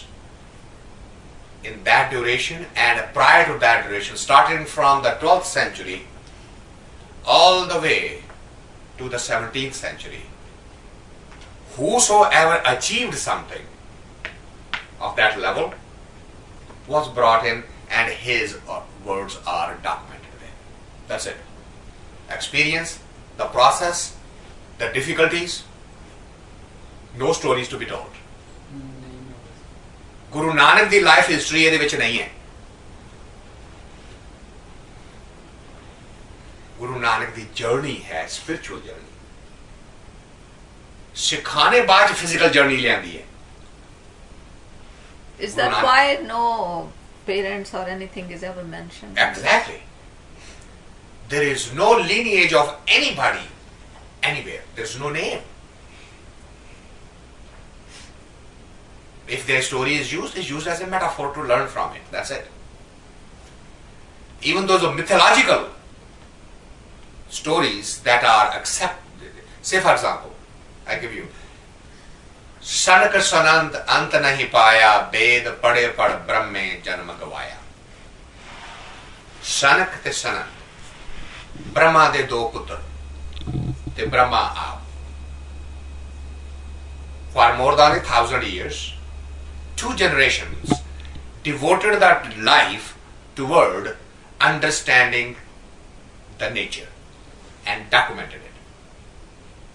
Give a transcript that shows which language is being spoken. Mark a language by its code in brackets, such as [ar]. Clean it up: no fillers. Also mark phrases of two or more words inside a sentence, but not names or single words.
[en] In that duration and prior to that duration, starting from the 12th century all the way to the 17th century, whosoever achieved something of that level was brought in, and his words are documented there. That's it. Experience, the process, the difficulties, no stories to be told. [pa] Guru Nanak di [en] life history [pa] ਇਹਦੇ ਵਿੱਚ ਨਹੀਂ ਹੈ. Guru Nanak ਦੀ journey ਹੈ [en] spiritual journey. [pa] ਸਿਖਾਣੇ ਬਾਅਦ [en] physical journey [pa] ਲਿਆਂਦੀ ਹੈ. [en] Is that why no parents or anything is ever mentioned? Exactly. There is no lineage of anybody anywhere. There is no name. If their story is used, it's used as a metaphor to learn from it. That's it. Even those mythological stories that are accepted. Say for example, I give you [pa] ਸਨਕ ਸਨੰਤ ਅੰਤ ਨਹੀ ਪਾਇਆ, ਵੇਦ ਪੜੇ ਪੜ ਬ੍ਰਹਮੇ ਜਨਮ ਗਵਾਇਆ. ਸਨਕ ਤੇ ਸਨਤ, ਬ੍ਰਹਮਾ ਦੇ ਦੋ ਪੁੱਤਰ, ਤੇ ਬ੍ਰਹਮਾ ਆਪ. [en] For more than 1,000 years, 2 generations devoted that life toward understanding the nature and documented it.